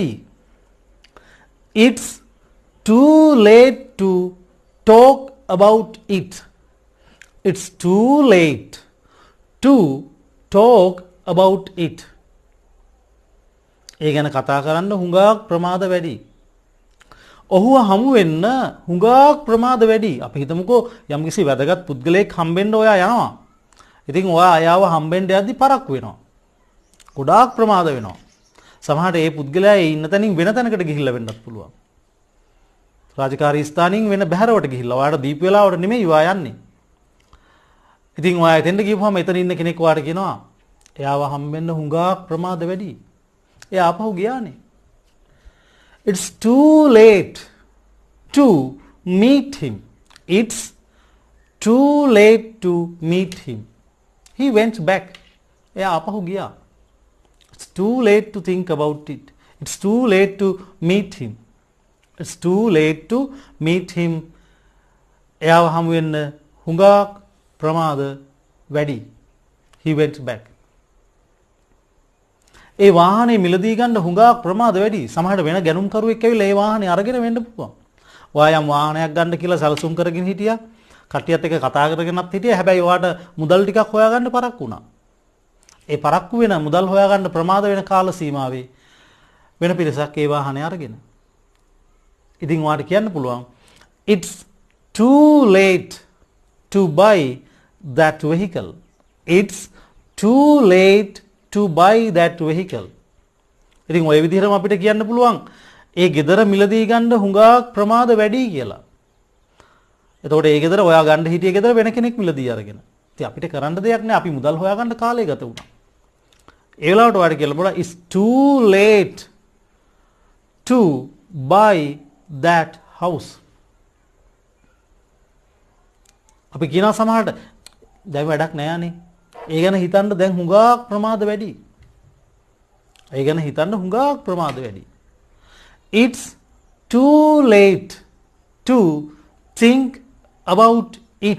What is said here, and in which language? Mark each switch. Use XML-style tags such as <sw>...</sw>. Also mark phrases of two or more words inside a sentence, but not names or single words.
<en>It's too late to talk about it. It's too late to talk about it.</en> <si>ඒ ගැන කතා කරන්න හුඟක් ප්‍රමාද වැඩි. ඔහුව හමු වෙන්න හුඟක් ප්‍රමාද වැඩි. අපි හිතමුකෝ යම්කිසි වැදගත් පුද්ගලයෙක් හම්බෙන්න ඔයා යනවා. ඉතින් ඔයා අයව හම්බෙන්න යද්දි පරක්කු වෙනවා. ගොඩාක් ප්‍රමාද වෙනවා. සමහරට ඒ පුද්ගලයා ඉන්න තැනින් වෙන තැනකට ගිහිල්ලා වෙන්නත් පුළුවන්. රාජකාරී ස්ථානින් වෙන බැහැරවට ගිහිල්ලා ඔයාට දීපු වෙලාවට නෙමෙයි ඔයා යන්නේ. ඉතින් ඔයා එතෙන්ට ගිහුවම එතන ඉන්න කෙනෙක් ඔයාට කියනවා එයාව හම්බෙන්න හුඟක් ප්‍රමාද වැඩි. එයා ආපහු ගියානේ.</si> <en>It's too late to meet him. It's too late to meet him. He went back.</en> <si>එයා ආපහු ගියා.</si> <en>It's too late to think about it. It's too late to meet him. It's too late to meet him.</en> <si>එයාව හමු වෙන්න හුඟක් ප්‍රමාද වැඩි.</si> <en>He went back.</en> <si>ඒ වාහනේ මිලදී ගන්න හුඟක් ප්‍රමාද වැඩි. සමහරට වෙන ගැනුම්කරුවෙක් ඇවිල්ලා ඒ වාහනේ අරගෙන වෙන්න පුළුවන්. ඔයා යම් වාහනයක් ගන්න කියලා සැලසුම් කරගෙන හිටියා. කට්ටියත් එක්ක කතා කරගෙනත් හිටියා. හැබැයි ඔයාට මුදල් ටිකක් හොයාගන්න පරක්කු වුණා. ඒ පරක්කු වෙන මුදල් හොයාගන්න ප්‍රමාද වෙන කාල සීමාවේ වෙන පිරිසක් ඒ වාහනේ අරගෙන. ඉතින් ඔයාට කියන්න පුළුවන්</si> <en>it's too late to buy that vehicle. It's too late to buy that vehicle.</en> <si>ඉතින් ඔය විදිහටම අපිට කියන්න පුළුවන් ඒ ගෙදර මිලදී ගන්න හුඟක් ප්‍රමාද වැඩි කියලා. එතකොට ඒ ගෙදර ඔයා ගන්න හිටිය ගෙදර වෙන කෙනෙක් මිලදී අරගෙන. ඉතින් අපිට කරන්න දෙයක් නෑ. අපි මුදල් හොයාගන්න කාලය ගත වුණා. ඒ වෙලාවට ඔයාට කියලා බලන්න</si> <en>it's too late to buy that house.</en> <si>අපි කියනවා සමහරට දැන් වැඩක් නෑනේ. ඒ ගැන හිතන්න දැන් හුඟක් ප්‍රමාද වැඩි. ඒ ගැන හිතන්න හුඟක් ප්‍රමාද වැඩි.</si> <en>It's too late to think about it.</en>